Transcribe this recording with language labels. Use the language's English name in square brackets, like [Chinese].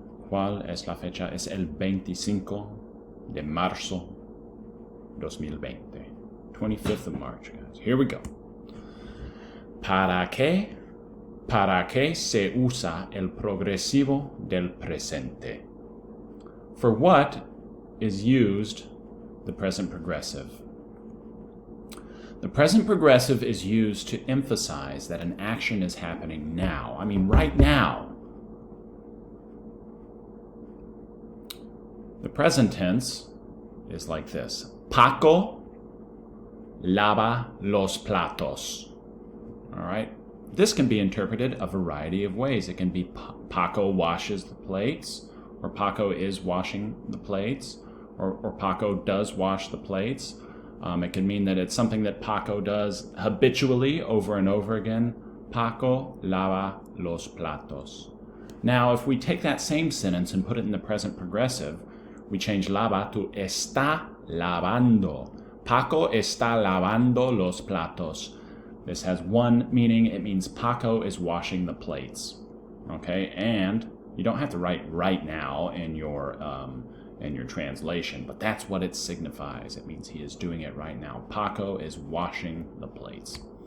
[Spanish] ¿Cuál es la fecha? Es el 25 de marzo 2020. [English] 25th of March, guys. Here we go. [Spanish] ¿Para qué se usa el progresivo del presente? [English] For what is used the present progressive? The present progressive is used to emphasize that an action is happening now. I mean, right now. The present tense is like this. [Spanish] Paco lava los platos. [English] All right? This can be interpreted a variety of ways. It can be Paco washes the plates, or Paco is washing the plates, or Paco does wash the plates. It can mean that it's something that Paco does habitually over and over again. [Spanish] Paco lava los platos. [English] Now, if we take that same sentence and put it in the present progressive, we change lava to está lavando. [Spanish] Paco está lavando los platos. [English] This has one meaning. It means Paco is washing the plates. Okay, and you don't have to write right now in your translation, but that's what it signifies. It means he is doing it right now. Paco is washing the plates.